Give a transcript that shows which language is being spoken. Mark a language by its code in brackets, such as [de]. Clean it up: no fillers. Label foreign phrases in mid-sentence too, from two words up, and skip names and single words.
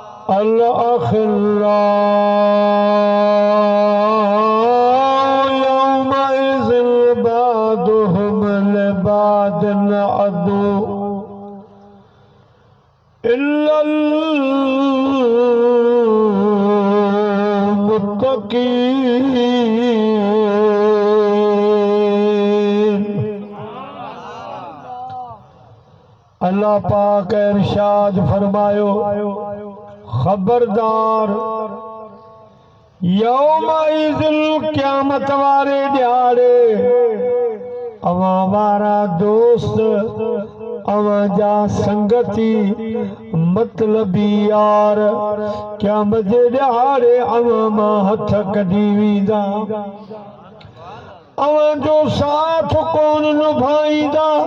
[ar] الأخلاء يومئذ بعضهم لبعض عدو إلا المتقين. [sd] अल्लाह पाक इरशाद फरमायो, खबरदार [ar] يومئذ القيامة [sd] वारे ॾियारे अवां वारा दोस्त अवां जा संगती मतलबी यार क़यामत जे ॾियारे अवां मां हथ कढी वेंदा, अवां जो साथ कोन निभाईंदा।